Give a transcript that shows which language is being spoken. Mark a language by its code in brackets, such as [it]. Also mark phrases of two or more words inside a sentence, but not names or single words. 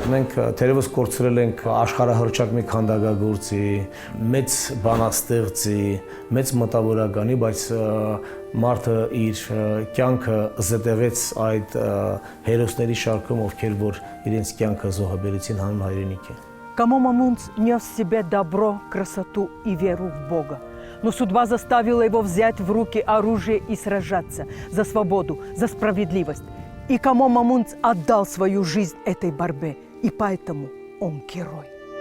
[hy] Մենք թերևս կորցրել ենք աշխարհահռչակ մի քանդակագործի, մեծ բանաստեղծի, մեծ մտավորականի, բայց մարդը իր կյանքը զետեղեց այդ հերոսների շարքում, ովքեր որ իրենց կյանքը զոհաբերեցին հանուն հայրենիքի։ [ru] Камо Мамунц нес в себе добро, красоту и веру в Бога. Но судьба заставила его взять в руки оружие и сражаться за свободу, за справедливость. И Камо Мамунц отдал свою жизнь этой борьбе, и поэтому он герой.